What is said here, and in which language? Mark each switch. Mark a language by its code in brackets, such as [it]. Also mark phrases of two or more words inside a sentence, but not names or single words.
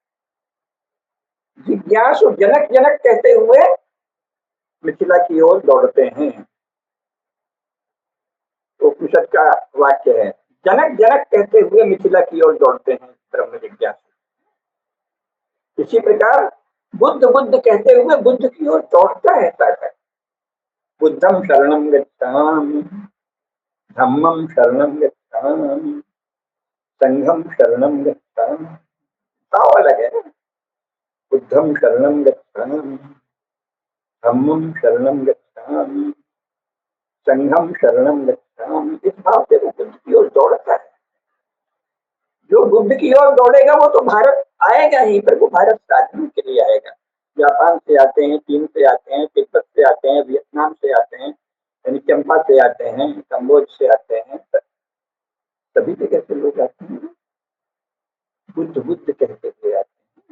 [hi] जिज्ञासु जनक जनक कहते हुए मिथिला की ओर दौड़ते हैं। उपनिषद का वाक्य है, जनक जनक कहते हुए मिथिला की ओर दौड़ते हैं ब्रह्म जिज्ञासु। इसी प्रकार बुद्ध बुद्ध कहते हुए बुद्ध की ओर दौड़ता है साधक। [pi] बुद्धम शरणम गच्छामि, धम्मम शरणम गच्छामि, संघम शरणम गच्छामि। [hi] भाव अलग है। [pi] बुद्धम शरणम गच्छामि, धम्मम शरणम गच्छामि, संघम शरणम गच्छामि। [hi] इस भाव से वो बुद्ध की ओर दौड़ता है। जो बुद्ध की ओर दौड़ेगा वो तो भारत आएगा ही, पर वो भारत साधने के लिए आएगा। जापान से आते हैं, चीन से आते हैं, तिब्बत से आते हैं, वियतनाम से आते हैं, यानी चंपा से आते हैं, कम्बोज से आते हैं, सभी जगह से लोग आते हैं, बुद्ध बुद्ध कहते हुए आते हैं।